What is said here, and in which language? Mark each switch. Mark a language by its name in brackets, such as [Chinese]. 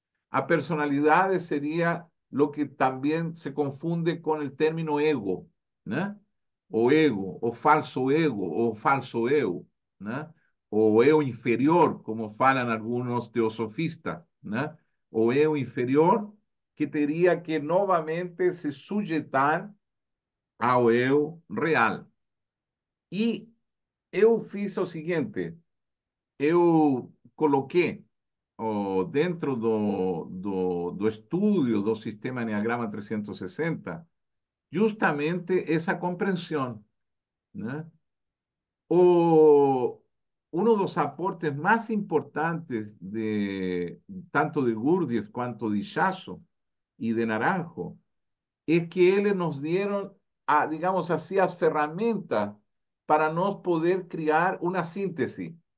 [Spanish] A personalidades sería lo que también se confunde con el término ego, ¿no? [Portuguese] O ego, o falso ego, o falso eu, ¿no? O eu inferior, [Spanish] como falan algunos teosofistas, ¿no? [Portuguese] O eu inferior, que teria que novamente se sujeitar ao eu real. E eu fiz o seguinte: eu coloquei dentro do estudio do sistema Enneagrama 360 justamente essa compreensão, né? [Spanish] O, Uno de los aportes más importantes de tanto de Gurdjieff cuanto de Ichazo y de Naranjo es que ellos nos dieron, digamos así, las herramientas para nos poder crear una síntesis.